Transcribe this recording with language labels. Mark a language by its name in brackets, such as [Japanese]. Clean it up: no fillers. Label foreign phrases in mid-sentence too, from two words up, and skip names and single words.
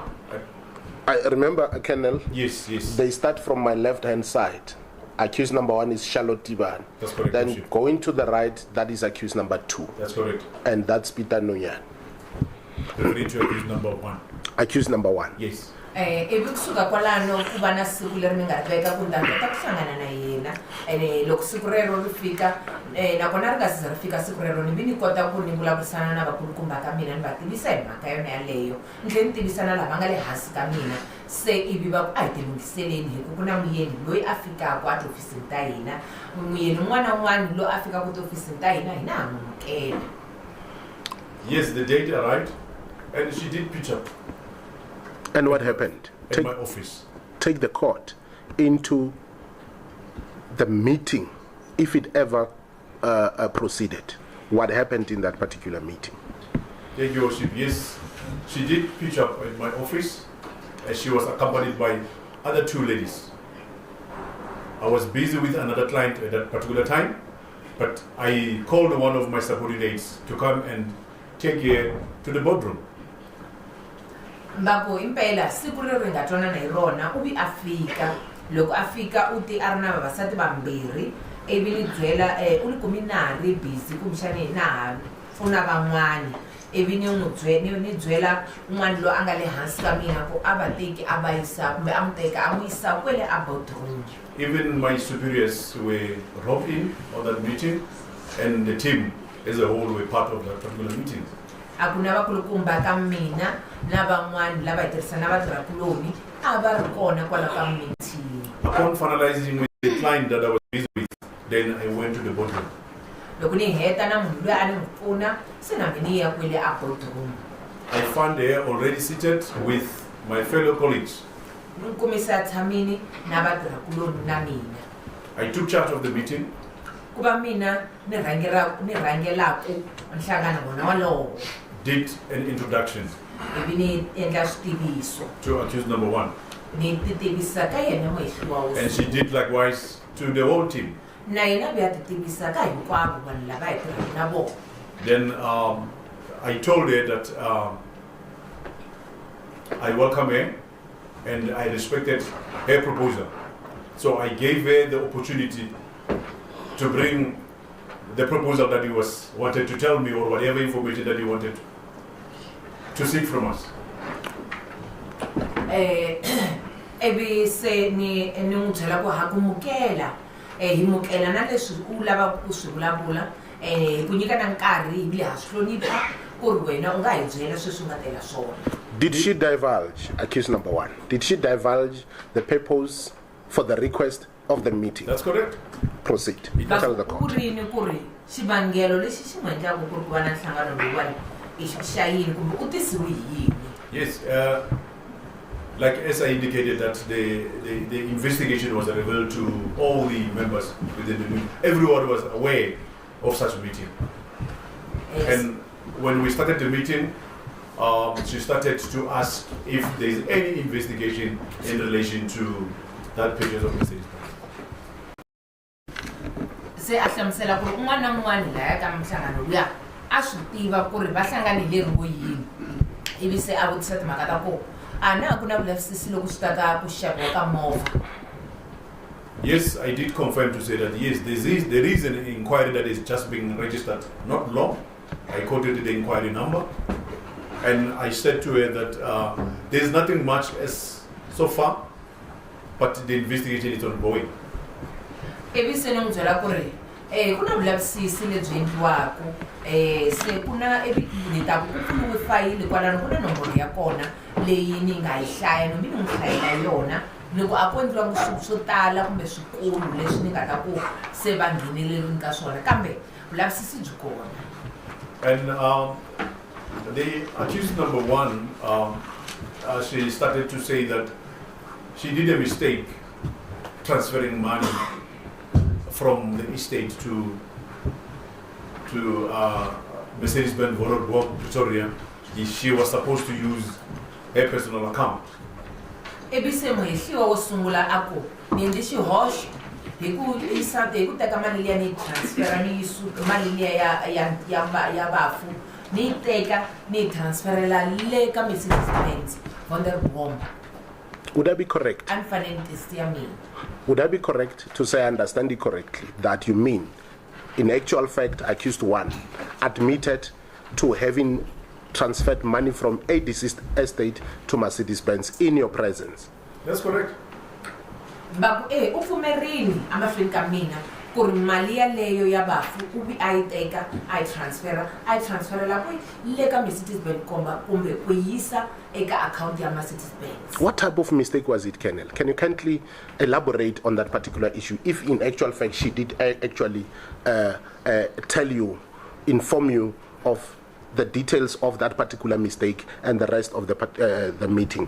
[English] I remember, Colonel. Yes. They start from my left-hand side. Accused number 1 is Charlotte Tibana. That's correct. Then going to the right, that is accused number 2. That's correct. And that's Peter Nonyane. Referring to accused number 1. Accused number 1. Yes. [Tsonga] Ebikusuka kwalano kuba na siku leri ngaveka kundanga ta kuhlangana na yena loko siku rero ri fika nakona ri nga si za ri fika siku rero ni vi ni kota ku ni vulavurisana na vakulukumba ka mina ni va tivisa hi mhaka yona yaleyo ni tlhela ni tivisana lava nga le hansi ka mina se ivi va ku a hi ti lunghiseleni hi ku ku na muyeni loyi a fikaka a tiofisini ta hina muyeni un'wana na un'wana loyi a fikaka tiofisini ta hina hina ha n'wi. [English] Yes, the date arrived, and she did pitch up. And what happened? At my office. Take the court into the meeting, if it ever proceeded. What happened in that particular meeting? Thank you, Worship. Yes, she did pitch up at my office, and she was accompanied by other 2 ladies. I was busy with another client at that particular time, but I called one of my subordinates to come and take her to the boardroom. [Tsonga] Mbako impela siku leri nga twana na irona ubi afika loko afika uti arina vavasati vambirhi ivi ni byela u ni kumi na ri busy kumbexani na ha pfuna van'wani ivi ni byela un'wana loyi a nga le hansi ka mina ku a va teki a va yisa kumbe a n'wi teka a n'wi yisa kwele a boardroom. [English] Even my superiors were roped in on that meeting, and the team as a whole were part of that particular meeting. [Tsonga] A ku na vakulukumba ka mina na van'wani lava hi tirhisana vatirhakuloni a va ri kona kwala ka meeting. [English] Upon finalizing with the client that I was busy with, then I went to the boardroom. [Tsonga] Loko ni heta na munhu loyi a ni n'wi pfuna se na mina ni ya kwele a boardroom. [English] I found her already seated with my fellow colleagues. [Tsonga] Ni kumisa tshamini na vatirhakuloni na mina. [English] I took charge of the meeting. [Tsonga] Kuva mina ni rhangelaku nhlangano wona walowo. [English] Did an introduction [Tsonga] Ivi ni endla switiviso. [English] to accused number 1. [Tsonga] Ni titivisa ka yena muhehliwa wo. [English] And she did likewise to the whole team. [Tsonga] Na yena vi ya titivisa ka hinkwavo vanhu lava hi tirhaka na vona. [English] Then I told her that I welcome her and I respected her proposal. So I gave her the opportunity to bring the proposal that he wanted to tell me, or whatever information that he wanted to seek from us. [Tsonga] Evi se ni n'wi byela ku ha ku mukela hi mukela na leswi u lavaka ku swi vulavula ku nyika na nkarhi hi vile ha swi hlonipha ku ri wena u nga hi byela sweswi u nga tela swona. [English] Did she divulge, accused number 1, did she divulge the purpose for the request of the meeting? That's correct. Proceed. Tell the court. [Tsonga] Kurini kuri xivangelo lexi xi n'wi endlaka ku ri ku va na nhlangano lowuwani i xa yini kumbe u tisiwe hi yini? [English] Yes, like as I indicated that the investigation was revealed to all the members within the meeting. Everyone was aware of such a meeting. Yes. And when we started the meeting, she started to ask if there is any investigation in relation to that purchase of Mercedes. [Tsonga] Se a hlamusela ku ri un'wana na un'wana laya ka mihlangano luya a swi tiva ku ri va hlanganile ri vo yini ivi se a vutisa timhaka ta ku a na ku na vulavisisi loko swi ta ka ku xaviwa ka movha. [English] Yes, I did confirm to say that yes, there is an inquiry that is just being registered, not long. I quoted the inquiry number, and I said to her that there is nothing much as so far, but the investigation is ongoing. [Tsonga] Ivi se ni n'wi byela ku ri ku na vulavisisi lebyi endliwaka se ku na ni ta ku pfuriwe fayili kwalano ku na nomboro ya kona leyi ni nga yi hlaya nombi ni n'wi hlayela yona loko a ku endliwa swilo swo tala kumbe swikulu leswi ni nga ta ku se va nghenelerini ka swona kambe vulavisisi byi kona. [English] And the accused number 1, she started to say that she did a mistake transferring money from the estate to Mercedes-Benz Pretoria. She was supposed to use her personal account. [Tsonga] Ebise mohehliwa wo sungula ako ni ndi xihoxo hi ku teka mali liya ni transfera ni yisu mali liya ya bafu ni teka ni transferela le ka Mercedes-Benz Wonderbomb. [English] Would I be correct? Would I be correct to say I understand it correctly that you mean, in actual fact, accused one admitted to having transferred money from a deceased estate to Mercedes-Benz in your presence? That's correct. [Tsonga] Ufumerini amahlweni kamina kuri mali yaleyo ya bafu ubi ayiteka ayitransferela le ka Mercedes-Benz kumbe kuyisa eka account ya Mercedes-Benz. [English] What type of mistake was it, Colonel? Can you kindly elaborate on that particular issue? If in actual fact she did actually inform you of the details of that particular mistake and the rest of the meeting.